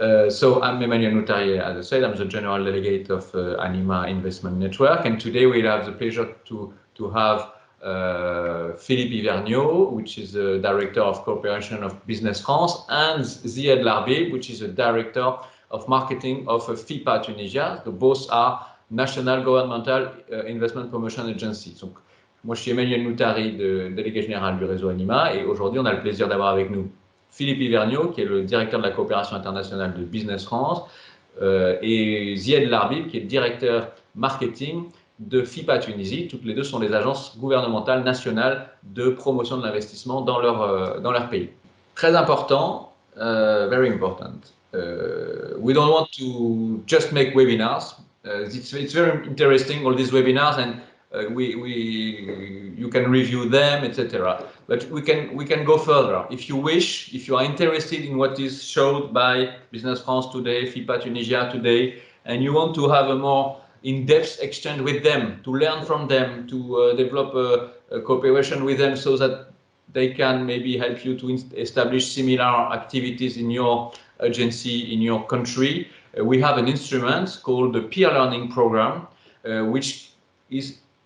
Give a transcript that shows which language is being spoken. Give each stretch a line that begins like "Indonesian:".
English: So I'm Emmanuel Noutarié, as I said. I'm the General Delegate of Anima Investment Network, and today we'll have the pleasure to have Philippe Hiverniot, which is the Director of Cooperation of Business France, and Zied Larbib, which is the Director of Marketing of FIPA Tunisia. So both are National Governmental Investment Promotion Agency.
French: Donc, moi, je suis Emmanuel Noutari, délégué général du réseau Anima, et aujourd'hui, on a le plaisir d'avoir avec nous Philippe Hiverniot, qui est le directeur de la coopération internationale de Business France, et Zied Larbib, qui est le directeur marketing de FIPA Tunisie. Toutes les deux sont des agences gouvernementales nationales de promotion de l'investissement dans leur pays. Très important,
English: very important. We don't want to just make webinars. It's very interesting, all these webinars, and you can review them, etc. But we can go further. If you wish, if you are interested in what is showed by Business France today, FIPA Tunisia today, and you want to have a more in-depth exchange with them, to learn from them, to develop a cooperation with them so that they can maybe help you to establish similar activities in your agency, in your country, we have an instrument called the Peer Learning Program, which is